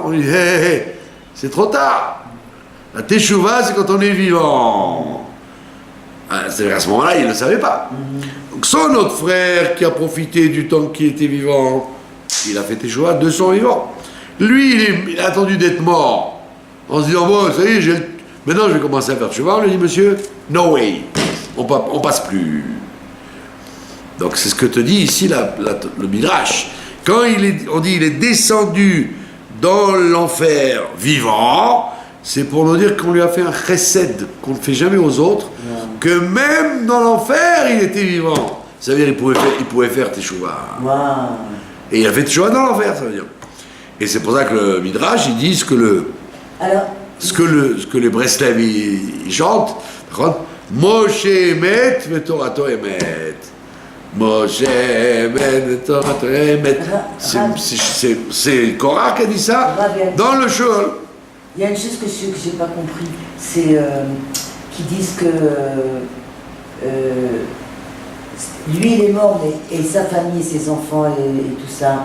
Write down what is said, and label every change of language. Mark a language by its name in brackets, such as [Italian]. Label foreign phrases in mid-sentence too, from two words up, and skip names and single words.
[French] On lui dit, hé, c'est trop tard. La teshuva, c'est quand on est vivant. C'est à ce moment-là, il ne le savait pas. Donc son autre frère, qui a profité du temps qu'il était vivant, il a fait teshuva de son vivant. Lui, il a attendu d'être mort, en se disant, bon, ça y est, maintenant je vais commencer à faire teshuva. On lui dit, monsieur, [English] no way, [French] on passe plus. Donc c'est ce que te dit ici le Midrash. Quand on dit il est descendu dans l'enfer vivant, c'est pour nous dire qu'on lui a fait un chesed qu'on ne fait jamais aux autres, que même dans l'enfer, il était vivant. Ça veut dire qu'il pouvait faire teshuva. Wow. Et il a fait teshuva dans l'enfer, ça veut dire. Et c'est pour ça que le Midrash, il dit ce que les Breslev, ils chantent. [Hebrew] משה אמת ותורתו אמת. משה אמת ותורתו אמת. [French] C'est Korah qui a dit ça dans le Sheol. Il y a une chose que je n'ai pas compris, c'est qu'ils disent que lui il est mort, et sa famille, ses enfants et tout ça.